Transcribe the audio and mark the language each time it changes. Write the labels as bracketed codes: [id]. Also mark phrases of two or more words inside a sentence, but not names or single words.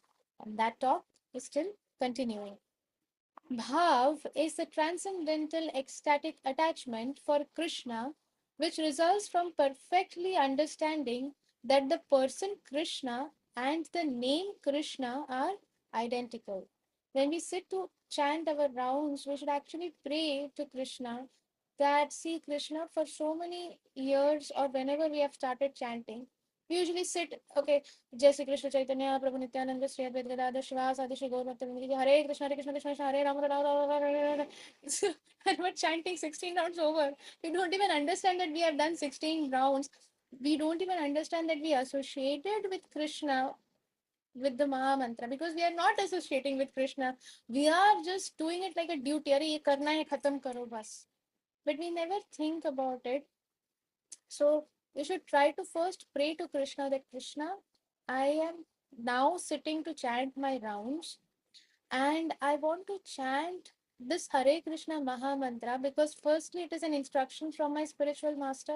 [en] And that talk is still continuing. Bhav is the transcendental ecstatic attachment for Krishna, which results from perfectly understanding that the person Krishna and the name Krishna are identical. When we sit to chant our rounds, we should actually pray to Krishna that, see Krishna, for so many years or whenever we have started chanting, we usually sit, [sa] okay, जय श्री कृष्ण चैतन्य प्रभु नित्यानंद श्री अद्वैत गदाधर शिवास आदि श्री गौर भक्तवृंद की हरे कृष्ण कृष्ण कृष्ण हरे राम राम राम राम। [en] And we're chanting 16 rounds over. We don't even understand that we have done 16 rounds. We don't even understand that we are associated with Krishna with the Maha Mantra, because we are not associating with Krishna. We are just doing it like a duty. [hi] अरे ये करना है, खत्म करो बस. [en] But we never think about it. So we should try to first pray to Krishna that, Krishna, I am now sitting to chant my rounds, and I want to chant this Hare Krishna Maha Mantra because firstly it is an instruction from my spiritual master.